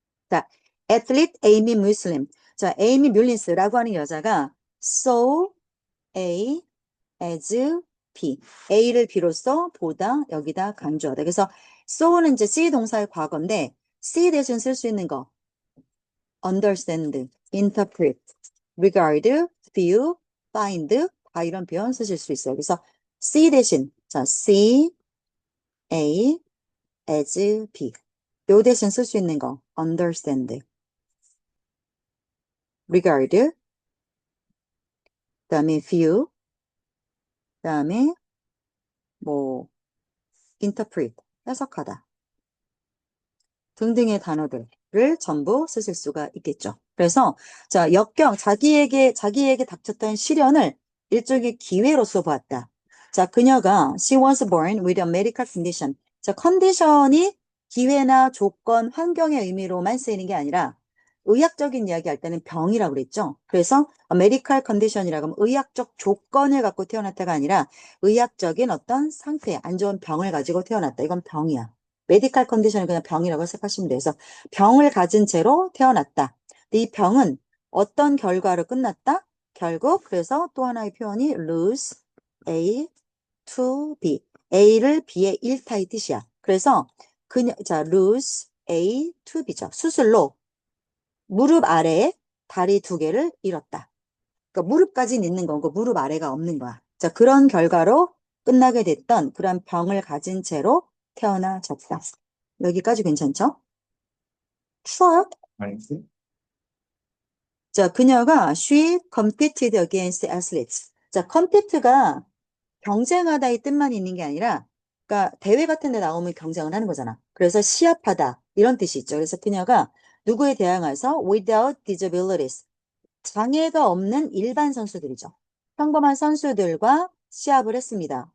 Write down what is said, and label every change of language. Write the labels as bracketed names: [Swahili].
[Korean] 자, 애틀릿 에이미 뮬슬림. 자, 에이미 뮬린스라고 하는 여자가 so, A, as, B. A를 비로소 보다, 여기다 강조하다. 그래서 so는 이제 C 동사의 과거인데, C 대신 쓸 수 있는 거. understand, interpret, regard, view, find, 다 이런 표현 쓰실 수 있어요. 그래서 C 대신, 자, C, A, as, B. 요 대신 쓸 수 있는 거, understand, regard, 그다음에 view, 그다음에 뭐 interpret, 해석하다 등등의 단어들을 전부 쓰실 수가 있겠죠. 그래서 자, 역경, 자기에게 닥쳤던 시련을 일종의 기회로서 보았다. 자, 그녀가 [English] she was born with a medical condition. [Korean] 자, 컨디션이 기회나 조건, 환경의 의미로만 쓰이는 게 아니라 의학적인 이야기 할 때는 병이라고 그랬죠. 그래서 메디컬 컨디션이라고 하면 의학적 조건을 갖고 태어났다가 아니라 의학적인 어떤 상태, 안 좋은 병을 가지고 태어났다. 이건 병이야. 메디컬 컨디션을 그냥 병이라고 생각하시면 돼서 병을 가진 채로 태어났다. 근데 이 병은 어떤 결과로 끝났다? 결국 그래서 또 하나의 표현이 [English] lose A to B. [Korean] A를 B에 잃다 이 뜻이야. 그래서 자, [English] lose A to B [Korean] 죠. 수술로 무릎 아래에 다리 두 개를 잃었다. 그러니까 무릎까지 있는 거고 무릎 아래가 없는 거야. 자, 그런 결과로 끝나게 됐던 그런 병을 가진 채로 태어나졌다. 여기까지 괜찮죠? 추워요? 알지? 자, 그녀가 [English] she competed against athletes. [Korean] 자, compete가 경쟁하다 이 뜻만 있는 게 아니라, 그러니까 대회 같은 데 나오면 경쟁을 하는 거잖아. 그래서 시합하다 이런 뜻이 있죠. 그래서 그녀가 누구에 대항해서 [English] without disabilities, [Korean] 장애가 없는 일반 선수들이죠. 평범한 선수들과 시합을 했습니다.